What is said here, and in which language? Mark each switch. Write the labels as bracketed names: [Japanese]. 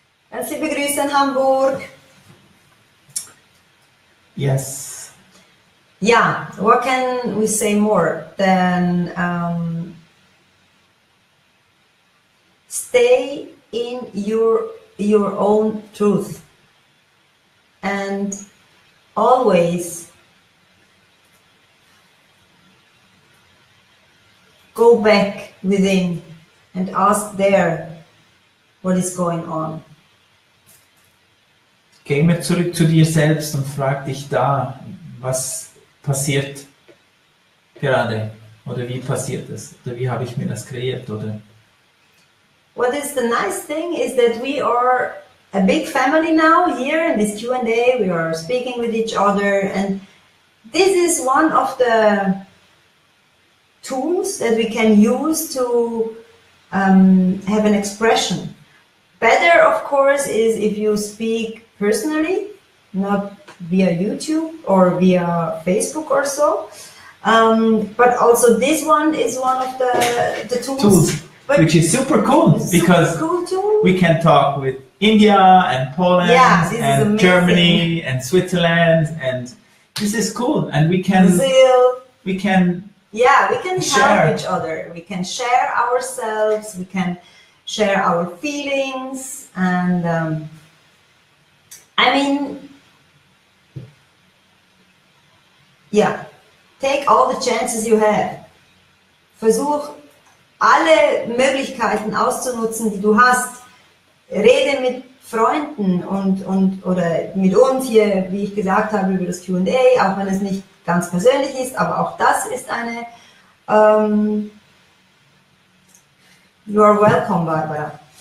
[German] Ganz liebe Grüße in Hamburg. [English] Yes. Yeah, what can we say more than stay in your own truth and always go back within and ask there what is going on. [German] Geh immer zurück zu dir selbst und frag dich da, was passiert gerade, oder wie passiert es, oder wie habe ich mir das kreiert, oder? [English] What is the nice thing is that we are a big family now here in this Q&A. We are speaking with each other, and this is one of the tools that we can use to have an expression. Better, of course, is if you speak personally, not via YouTube or via Facebook or so. But also this one is one of the tools. Which is super cool, because cool we can talk with India and Poland and Germany and Switzerland, and this is cool. And we can Brazil. we can help each other. We can share ourselves. We can share our feelings, and I mean, yeah, take all the chances you have. [German] Versuch alle Möglichkeiten auszunutzen, die du hast. Rede mit Freunden oder mit uns hier, wie ich gesagt habe, über das Q&A, auch wenn es nicht ganz persönlich ist, aber auch das ist eine [English] you are welcome, Barbara.